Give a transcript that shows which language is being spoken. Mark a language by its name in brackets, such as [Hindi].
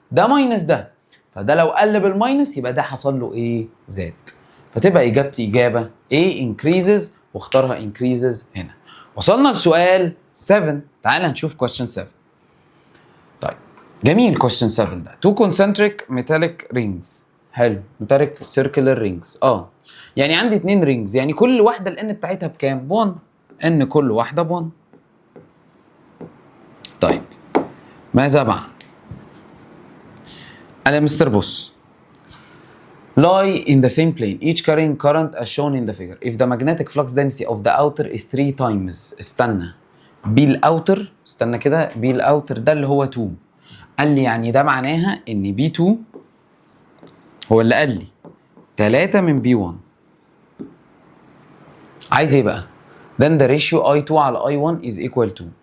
[Arabic] ده ماينس ده فده لو قل بالماينس يبقى ده حصل له ايه؟ زاد. فتبقى اجابتي اجابه ايه؟ increases واختارها increases هنا. وصلنا لسؤال 7. تعال نشوف question 7. طيب جميل question 7 ده. [English] two concentric metallic rings. حلو metallic circular rings. [Arabic] يعني عندي 2 رينجز يعني كل واحده الان بتاعتها بكام؟ ب1. ان كل واحده ب1. طيب ماذا بعد؟ قال يا مستر بص [English] lie in the same plane each carrying current as shown in the figure if the magnetic flux density of the outer is 3 times. [Arabic] استنى بي الاوتر استنى كده بي الاوتر ده اللي هو 2. قال لي يعني ده معناها ان بي 2 هو اللي قال لي 3 من بي 1. عايز ايه بقى؟ [English] then the ratio I2 على I1 is equal to.